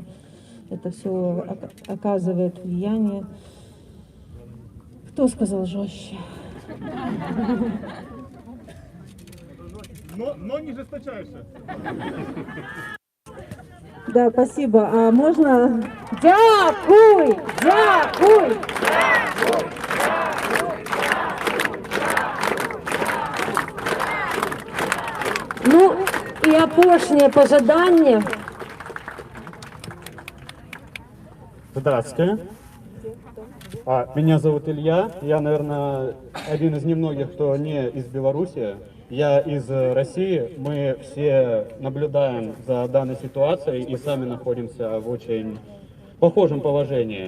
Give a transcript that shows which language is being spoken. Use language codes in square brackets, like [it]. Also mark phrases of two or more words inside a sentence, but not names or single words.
[ru] Это все оказывает влияние. Кто сказал жестче? Но не жесточайше. Да, спасибо. А можно? [be] Дякуй! Дякуй! Ну і апошнє пожадання. [ru] Здравствуйте. Меня зовут Илья. Я, наверное, один из немногих, кто не из Беларуси. Я из России. Мы все наблюдаем за данной ситуацией и сами находимся в очень похожем положении.